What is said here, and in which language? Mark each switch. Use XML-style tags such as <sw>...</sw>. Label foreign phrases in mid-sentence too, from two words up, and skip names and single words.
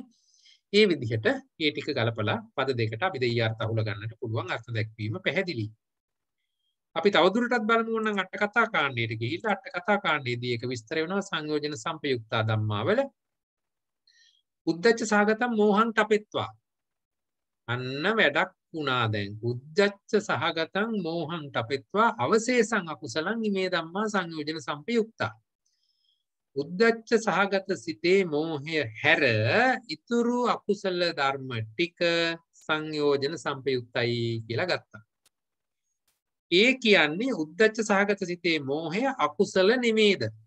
<si>ඒ විදිහට මේ ටික ගලපලා පද දෙකට අපි දෙයියාර්ථ අහුල ගන්නට පුළුවන් අර්ථ දැක්වීම පැහැදිලි. අපි තවදුරටත් බලමු නම් අට කතා කාණ්ඩයට ගිහිල්ලා අට කතා කාණ්ඩයේදී ඒක විස්තර වෙනවා සංයෝජන සම්පයුක්තා ධම්මාවල.</si> <pi>උද්දච්ච සහගතම් මෝහං තපෙත්වා.</pi> <si>අන්න වැඩක් වුණා දැන්.</si> <pi>උද්දච්ච සහගතං මෝහං තපෙත්වා අවශේෂං අකුසලං ඉමේ ධම්මා සංයෝජන සම්පයුක්තා.</pi> <si>උද්දච්ච සහගත සිතේ මෝහය හැර ඉතුරු අකුසල ධර්ම ටික සංයෝජන සම්පයුක්තයි කියලා ගත්තා. ඒ කියන්නේ උද්දච්ච සහගත සිතේ මෝහය අකුසල නෙමේද?</si>